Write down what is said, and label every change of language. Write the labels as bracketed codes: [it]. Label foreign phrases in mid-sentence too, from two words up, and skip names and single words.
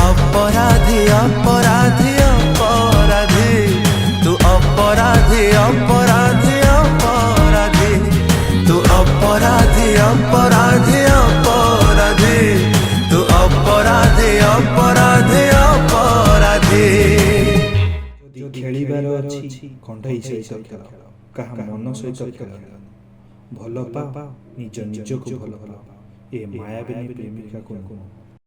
[hi] अपराधी अपराधी अपराधी तू अपराधी अपराधी अपराधी तू अपराधी अपराधी अपराधी तू अपराधी अपराधी अपराधी [or] ଯଦି ଖେଳିବାର ଅଛି କଣ୍ଢେଇ ସହିତ ଖେଳ, କାହା ମନ ସହିତ ଖେଳ। ଭଲ ପାଅ, ନିଜ ନିଜକୁ ଭଲ ପାଅ। ଏ ମାୟାବିନୀ ପ୍ରେମିକାକୁ